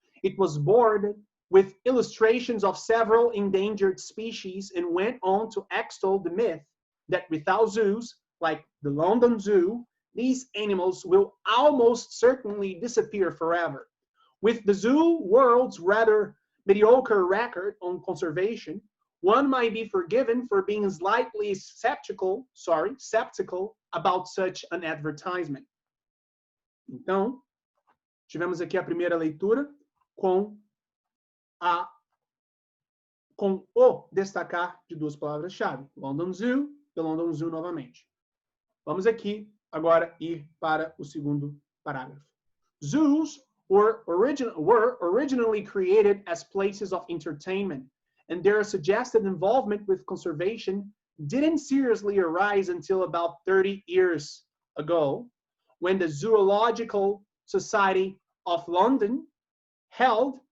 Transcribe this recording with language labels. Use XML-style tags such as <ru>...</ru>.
<en>It was bordered with illustrations of several endangered species and went on to extol the myth that without zoos, like the London Zoo, these animals will almost certainly disappear forever. With the zoo world's rather mediocre record on conservation, one might be forgiven for being slightly skeptical about such an advertisement.</en> <pt>Então, tivemos aqui a primeira leitura com o destacar de duas palavras-chave. London Zoo e London Zoo novamente. Vamos aqui agora ir para o segundo parágrafo.</pt> <en>Zoos were originally created as places of entertainment, and their suggested involvement with conservation didn't seriously arise until about 30 years ago, when the Zoological Society of London held</en>